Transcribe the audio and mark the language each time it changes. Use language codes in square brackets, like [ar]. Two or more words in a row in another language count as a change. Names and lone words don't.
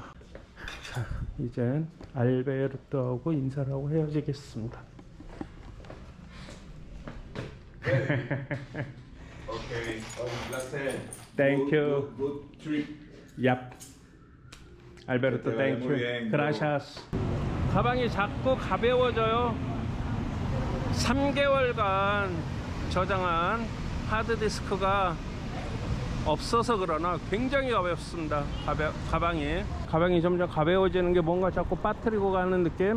[ko] 자, 이제 알베르토하고 인사를 하고 헤어지겠습니다. [es] Okay, placer. [en] Thank you. Good trip. Yep. 알베르토, thank [es] muy [en] you. [es] bien, Gracias. [ko] 가방이 자꾸 가벼워져요. 3개월간 저장한 하드디스크가 없어서 그러나 굉장히 가볍습니다. 가방이 점점 가벼워지는 게 뭔가 자꾸 빠뜨리고 가는 느낌.